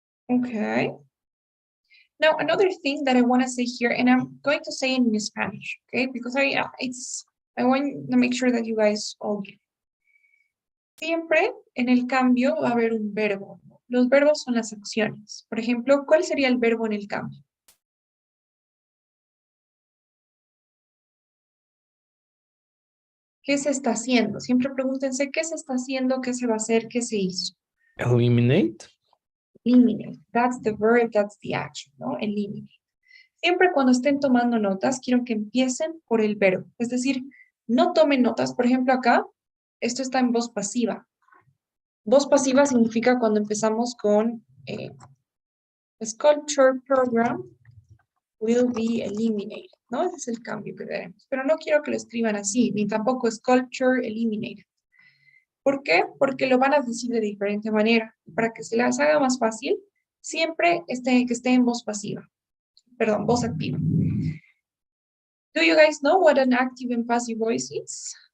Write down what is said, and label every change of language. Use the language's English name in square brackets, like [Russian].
[English] Okay. Now, another thing that I want to say here, and I'm going to say it in Spanish, okay? Because I want to make sure that you guys all get it. [Spanish] Siempre en el cambio va a haber un verbo. Los verbos son las acciones. Por ejemplo, ¿cuál sería el verbo en el cambio? ¿Qué se está haciendo? Siempre pregúntense qué se está haciendo, qué se va a hacer, qué se hizo. [English] Eliminate. Eliminate. That's the verb, that's the action, ¿no? Eliminate. [Spanish] Siempre cuando estén tomando notas, quiero que empiecen por el verbo. Es decir, no tomen notas. Por ejemplo, acá, esto está en voz pasiva. Voz pasiva significa cuando empezamos con [English] Sculpture Program will be eliminated, [Spanish] ¿no? Ese es el cambio que tenemos. Pero no quiero que lo escriban así, ni tampoco [English] Sculpture eliminated. [Spanish] ¿Por qué? Porque lo van a decir de diferente manera. Para que se les haga más fácil, siempre que esté en voz pasiva. Perdón, voz activa. [English] Do you guys know what an active and passive voice is?